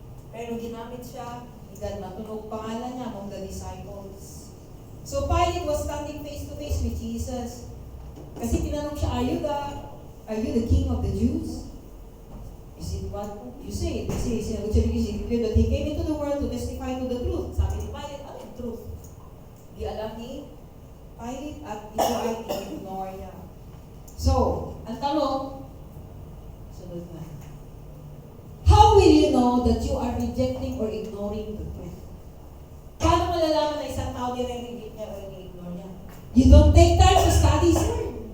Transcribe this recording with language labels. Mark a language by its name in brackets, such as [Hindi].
[Filipino] Pero ginamit siya, God matunog pangalan niya [English] among the disciples. So Pilate was standing face to face with Jesus. [Filipino] Kasi tinanong siya, [English] Are you the king of the Jews? Is it what you say? [Filipino] Kasi sinagot siya ni Jesus [English] that he came into the world to testify to the truth. [Filipino] Sabi ni Pilate, ano yung truth? Di alam ni Pilate at ito ay ignore niya. So, ang tanong, sunod na. [English] How will you know that you are rejecting or ignoring the truth? [Filipino] Paano malalaman na isang tao nire-reject niya o ini-ignore niya? [English] You don't take time to study his word.